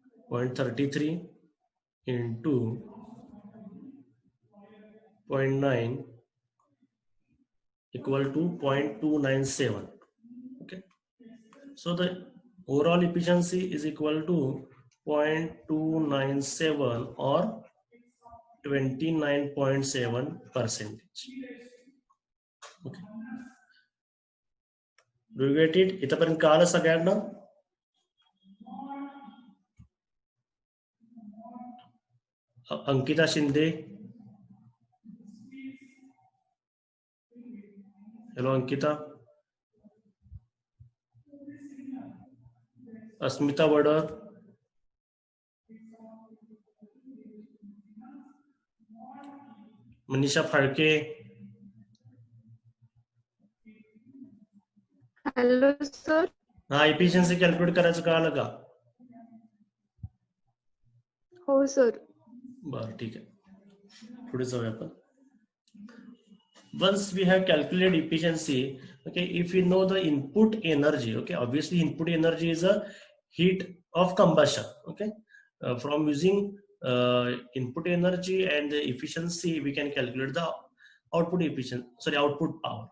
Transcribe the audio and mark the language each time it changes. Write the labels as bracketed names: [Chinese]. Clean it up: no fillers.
[English] 0.33 into 0.9 equal to 0.297. Okay, so the overall efficiency is equal to 0.297 or 29.7%. Okay, do you get it? [Marathi] इथपर्यंत कळालं सगळ्यांना? Ankita Shinde, hello Ankita. अस्मिता Vadar, Manisha Phalke, [English] Hello sir. [Marathi] हा, efficiency calculate करायचं कळालं का? हो सर. बरं, ठीक आहे, पुढे जाऊया आपण. [English] Once we have calculated efficiency, okay, if we know the input energy, okay, obviously input energy is a heat of combustion. Okay, from using input energy and the efficiency, we can calculate the output efficiency, sorry, output power.